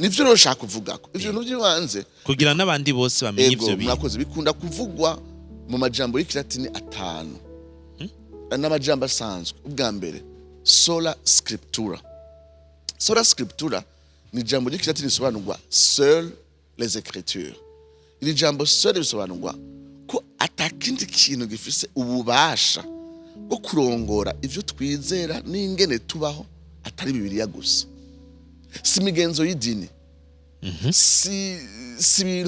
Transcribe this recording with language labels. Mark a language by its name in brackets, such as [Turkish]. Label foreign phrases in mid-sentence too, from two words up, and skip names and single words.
[Rundi] nivyo rero nshaka kuvuga ko ivyo bintu vyibanze kugira n'abandi bose bamenye ivyo bintu murakoze bikunda kuvugwa mu majambo y'ikilatini atanu n'amajambo asanzwe ubwa mbere [Latin] sola scriptura [Rundi] ni jambo ry'ikilatini risobanurwa [French] seul les écritures [Rundi] iri jambo seul risobanurwa ko atakindi kintu gifise ububasha bwo kurongora ivyo twizera n'ingene tubaho atari Bibiliya gusa si migenzo y'idini si ibintu